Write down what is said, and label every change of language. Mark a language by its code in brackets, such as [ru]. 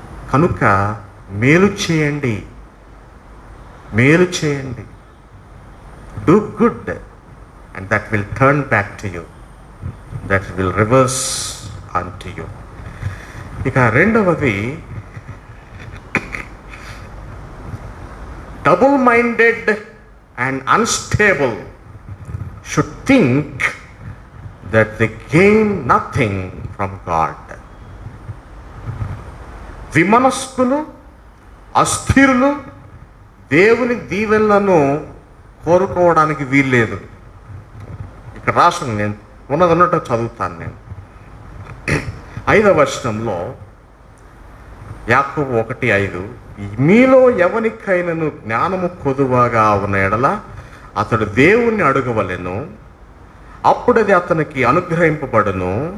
[te] కనుక మేలు చేయండి, మేలు చేయండి. [en] Do good and that will turn back to you, that will reverse unto you. [te] ఇక రెండవది, [en] Double minded and unstable should think that they gain nothing from God. [te] విమనస్కులు, అస్థిరులు దేవుని దీవెనలను కోరుకోవడానికి వీల్లేదు. ఇక్కడ రాసిన నేను ఉన్నట్టు చదువుతాను. నేను 5వ వచనంలో యాకోబు 1:5, మీలో ఎవనికైనను జ్ఞానము కొదువగా ఉన్న ఎడల అతడు దేవుణ్ణి అడగవలెను, అప్పుడది అతనికి అనుగ్రహింపబడును.